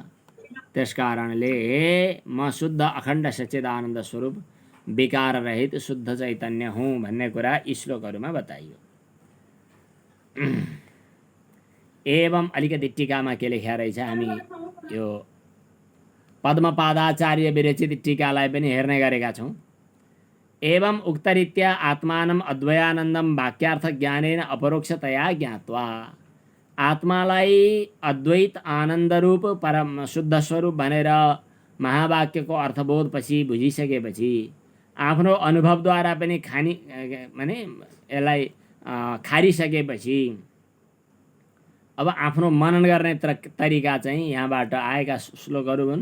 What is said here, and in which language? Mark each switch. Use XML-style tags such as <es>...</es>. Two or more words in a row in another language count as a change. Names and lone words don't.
<ne>त्यस कारणले म शुद्ध अखण्ड सच्चिदानन्द स्वरूप विकार रहित शुद्ध चैतन्य हुँ भन्ने कुरा यी श्लोकहरूमा बताइयो। एवं अलिकति टीकामा के लेख्या रहेछ, हामी यो पद्मपादाचार्य विरचित टीकालाई पनि हेर्ने गरेका छौँ।</ne> <sa>एवं उक्तरीत्या आत्मानम् अद्वयानन्दम वाक्यार्थ ज्ञानेन अपरोक्षतया ज्ञात्वा,</sa> <ne>आत्मालाई अद्वैत आनन्दरूप परम शुद्ध स्वरूप भनेर महावाक्यको अर्थबोधपछि बुझिसकेपछि आफ्नो अनुभवद्वारा पनि माने यसलाई खारिसकेपछि अब आफ्नो मनन गर्ने तरिका चाहिँ यहाँबाट आएका श्लोकहरू हुन्।</ne>